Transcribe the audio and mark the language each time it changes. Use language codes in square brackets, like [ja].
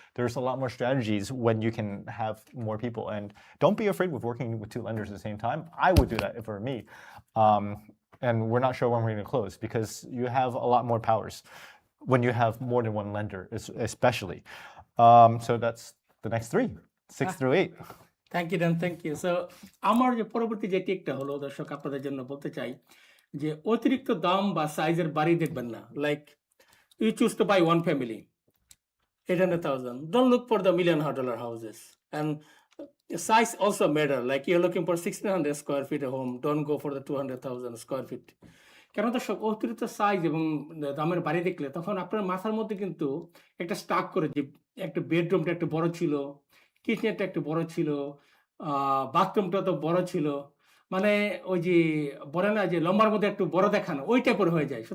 [en] There's a lot more strategies when you can have more people, and don't be afraid with working with 2 lenders at the same time. I would do that for me, and we're not sure when we're going to close because you have a lot more powers when you have more than 1 lender, especially. So that's the next 3, 6 through 8. Thank you Dan, thank you. [bn] So আমার যে পরবর্তী যে টিকটা হলো দর্শক আপনাদের জন্য বলতে চাই যে অতিরিক্ত দাম বা সাইজের বাড়ি দেখবেন না। [en] Like you choose to buy 1 family 800,000, don't look for the $1 million houses. And size also matter. Like you're looking for 1,600 square feet a home, don't go for the 200,000 square feet. [bn] কেন দর্শক অতিরিক্ত সাইজ এবং দামের বাড়ি দেখলে তখন আপনার মাথার মধ্যে কিন্তু একটা স্টাক করে যে একটা বেডরুমটা একটু বড় ছিল, কিচেনটা একটু বড় ছিল, বাথরুমটা তো বড় ছিল, মানে ওই যে বলে না যে লম্বার মধ্যে একটু বড় দেখানো, ওই টাইপের হয়ে যায়।